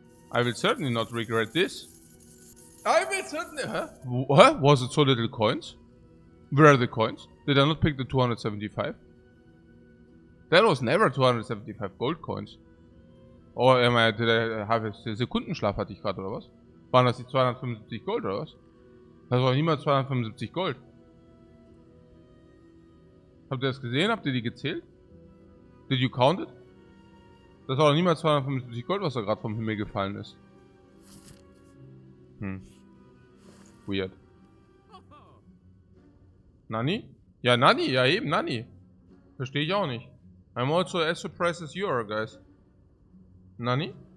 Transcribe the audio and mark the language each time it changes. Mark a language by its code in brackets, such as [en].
[en] I will certainly not regret this. I will certainly... Huh? What? Was it so little coins? Where are the coins? Did I not pick the 275? That was never 275 gold coins. Or did I have a [de] Sekundenschlaf hatte ich gerade, oder was? Waren das die 275 Gold, oder was? Das war niemals 275 Gold. Habt ihr das gesehen? Habt ihr die gezählt? [en] Did you count it? [de] Das war doch niemals 275 Gold, was da gerade vom Himmel gefallen ist. [en] Weird. [de] Nani? Ja, Nani. Ja, eben, Nani. Verstehe ich auch nicht. [en] I'm also as surprised as you are, guys. Nani?